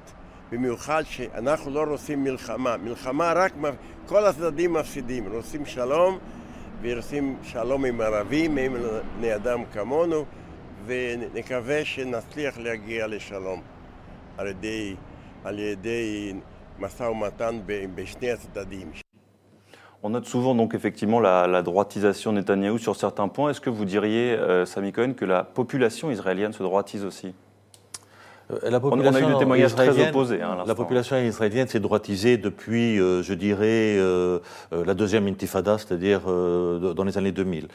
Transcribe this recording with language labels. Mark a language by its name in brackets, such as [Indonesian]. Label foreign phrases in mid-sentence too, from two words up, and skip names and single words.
[Hebrew] במיוחד שאנחנו לא רוצים מלחמה. מלחמה רק כל הצדדים מפסידים. רוצים שלום, ורוצים שלום עם ערבים, עם בני אדם כמונו, ונקווה שנצליח להגיע לשלום על ידי משא ומתן בשני הצדדים. [French] On note souvent donc effectivement la droitisation de Netanyahou sur certains points. Est-ce que vous diriez, Sami Cohen, que la population israélienne se droitise aussi? On a eu des témoignages très opposés. La population israélienne s'est droitisée depuis, je dirais, la deuxième intifada, c'est-à-dire dans les années 2000.